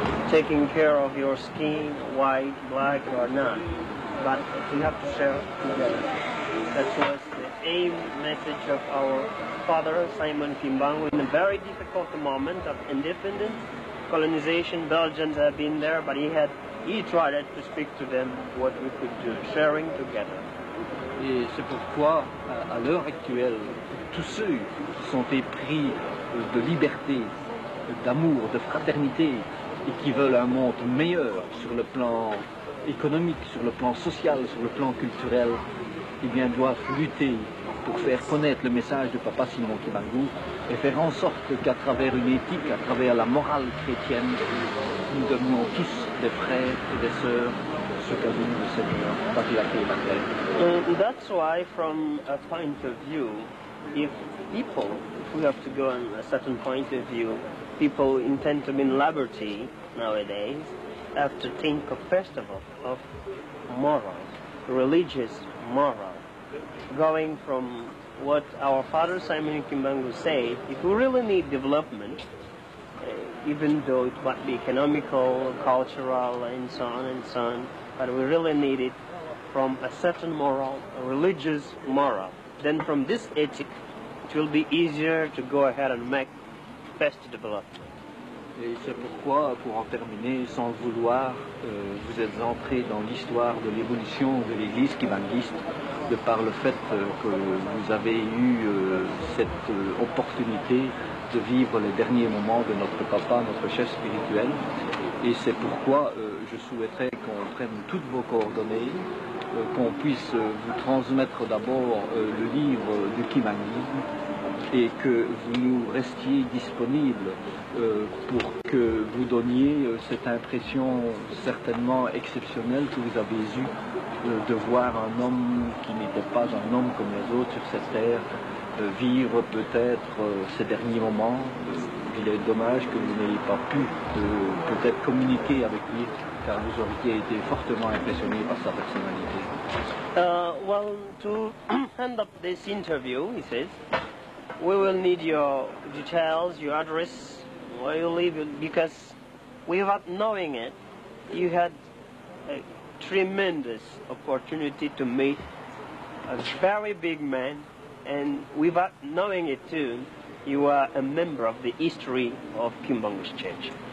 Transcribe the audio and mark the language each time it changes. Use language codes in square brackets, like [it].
[en] Taking care of your skin, white, black or not, but we have to share together. That was the aim message of our father Simon Kimbangu in a very difficult moment of independence, colonization. Belgians have been there, but he tried to speak to them what we could do, sharing together. [fr] Et c'est pourquoi, à l'heure actuelle, tous ceux qui sont épris de liberté, d'amour, de fraternité, et qui veulent un monde meilleur sur le plan économique, sur le plan social, sur le plan culturel, eh bien, doivent lutter pour faire connaître le message de Papa Simon Kimbangu et faire en sorte qu'à travers une éthique, à travers la morale chrétienne, nous devenions tous des frères et des sœurs, ce qu'a voulu le Seigneur, quand il a créé la terre. [en] That's why, from a point of view, if people, if we have to go on a certain point of view, people intend to be in liberty nowadays, have to think of, first of all, of moral, religious moral. Going from what our father Simon Kimbangu said, if we really need development, even though it might be economical, cultural, and so on and so on. But we really need it from a certain moral, a religious moral. Then from this ethic, it will be easier to go ahead and make best development. [fr] Et c'est pourquoi, pour en terminer, sans le vouloir, vous êtes entré dans l'histoire de l'évolution de l'Église kibanguiste de par le fait que vous avez eu cette opportunité de vivre les derniers moments de notre papa, notre chef spirituel. Et c'est pourquoi je souhaiterais qu'on prenne toutes vos coordonnées, qu'on puisse vous transmettre d'abord le livre du kibanguisme et que vous nous restiez disponibles pour que vous donniez cette impression certainement exceptionnelle que vous avez eue de voir un homme qui n'était pas un homme comme les autres sur cette terre vivre peut-être ces derniers moments. Il est dommage que vous n'ayez pas pu peut-être communiquer avec lui, car vous auriez été fortement impressionné par sa personnalité. [en] Well, to end up this interview, he says, we will need your details, your address, where you live, because without knowing it, you had a tremendous opportunity to meet a very big man, and without knowing it too, you are a member of the history of Kimbangu's Church.